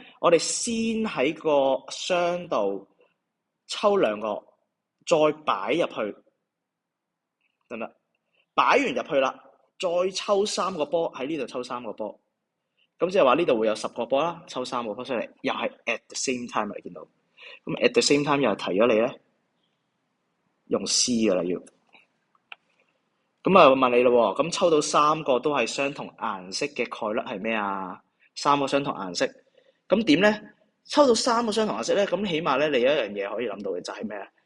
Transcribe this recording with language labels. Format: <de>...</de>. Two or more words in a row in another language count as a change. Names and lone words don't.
<yue>我哋先喺個箱度抽兩個，再擺入去，得唔得？擺完入去啦，再抽3個波喺呢度抽3個波，咁即係話呢度會有10個波啦，抽3個波出嚟，又係</yue> <en>at the same time</en> <yue>嚟見到。咁</yue> <en>at the same time</en> <yue>又係提咗你咧，用 C 噶啦要。咁啊問你咯喎，咁抽到3個都係相同顏色嘅概率係咩啊？3個相同顏色，咁點咧？抽到3個相同顏色咧，咁起碼咧你有一樣嘢可以諗到嘅就係咩啊？</yue>